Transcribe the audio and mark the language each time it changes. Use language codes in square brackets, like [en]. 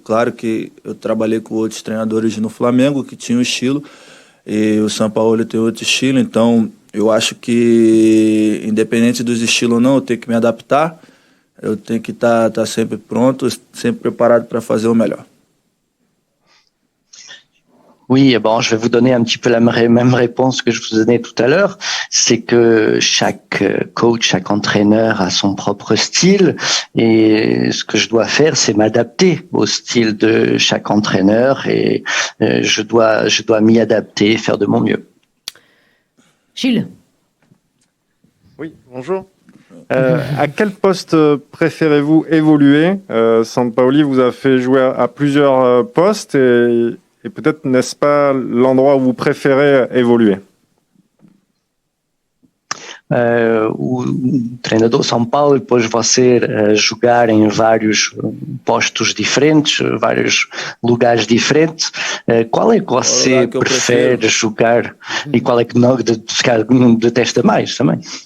[pt] Claro que eu trabalhei com outros treinadores no Flamengo que tinham estilo e o São Paulo tem outro estilo, então eu acho que independente dos estilos ou não, eu tenho que me adaptar, eu tenho que estar sempre pronto, sempre preparado para fazer o melhor. [fr] Oui, bon, je vais vous donner un petit peu la même réponse que je vous donnais tout à l'heure. C'est que chaque coach, chaque entraîneur a son propre style et ce que je dois faire, c'est m'adapter au style de chaque entraîneur et je dois m'y adapter, faire de mon mieux. Gilles. Oui, bonjour. À quel poste préférez-vous évoluer Sampaoli vous a fait jouer à plusieurs postes et peut-être n'est-ce pas l'endroit où vous préférez évoluer? [pt] O treinador São Paulo depois você jogar em vários postos diferentes, vários lugares diferentes. Qual é que você prefere jogar e qual é que não detesta mais também?